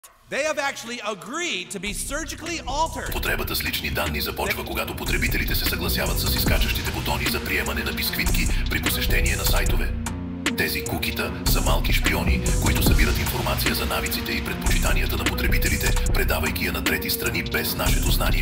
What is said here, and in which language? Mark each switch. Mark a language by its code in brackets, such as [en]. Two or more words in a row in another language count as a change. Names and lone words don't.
[en] They have actually agreed to be surgically altered. [bg] Потребата с лични данни започва, когато потребителите се съгласяват с изкачащите бутони за приемане на бисквитки при посещение на сайтове. Тези кукита са малки шпиони, които събират информация за навиците и предпочитанията на потребителите, предавайки я на трети страни без нашето знание.